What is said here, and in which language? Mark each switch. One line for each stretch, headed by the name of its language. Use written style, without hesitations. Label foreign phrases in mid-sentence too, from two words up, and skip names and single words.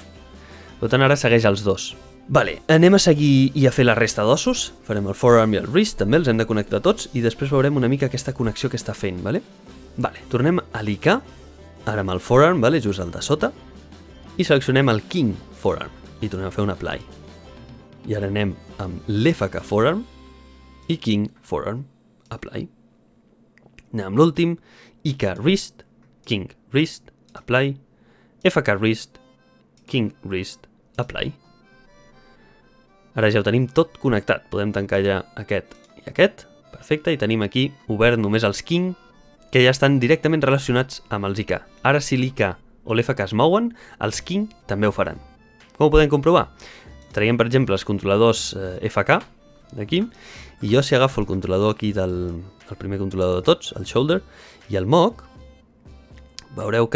Catalan: Per tant, ara segueix els dos. Vale, anem a seguir i a fer la resta d'ossos. Farem el forearm i el wrist, també els hem de connectar tots, i després veurem una mica aquesta connexió que està fent, vale? Vale, tornem a l'IK, ara amb el forearm, vale, just el de sota, i seleccionem el King forearm, i tornem a fer un apply. I ara anem amb l'FK forearm i King forearm, apply. Anem amb l'últim, IK wrist, King wrist, apply, FK wrist, King wrist, apply. Ara ja ho tenim tot connectat, podem tancar ja aquest i aquest, perfecte, i tenim aquí obert només els King, que ja estan directament relacionats amb els IK. Ara si l'IK o l'FK es mouen, els King també ho faran. Com ho podem comprovar? Traiem per exemple els controladors FK, d'aquí, i jo si agafo el controlador aquí el primer controlador de tots, el shoulder, i el moc, veureu